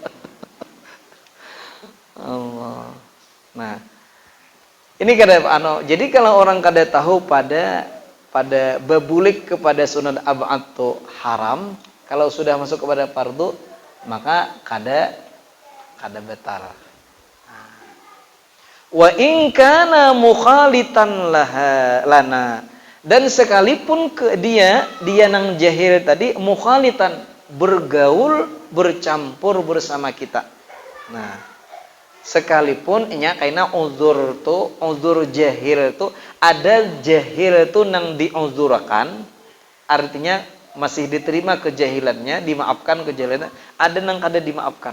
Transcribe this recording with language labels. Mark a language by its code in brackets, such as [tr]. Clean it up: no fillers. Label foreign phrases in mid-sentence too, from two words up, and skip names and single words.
[bjn] Allah. Nah, ini kada jadi kalau orang kada tahu pada bebulik kepada sunat ab'ad itu haram, kalau sudah masuk kepada fardu maka kada batal. [ar] وإن كان مخالطا لنا, [bjn] dan sekalipun dia nang jahil tadi mukhalitan, bergaul bercampur bersama kita. Nah, sekalipun nya kaina uzur jahil tu ada jahil tu nang diuzurkan, artinya masih diterima kejahilannya, dimaafkan kejahilannya, ada nang kada dimaafkan.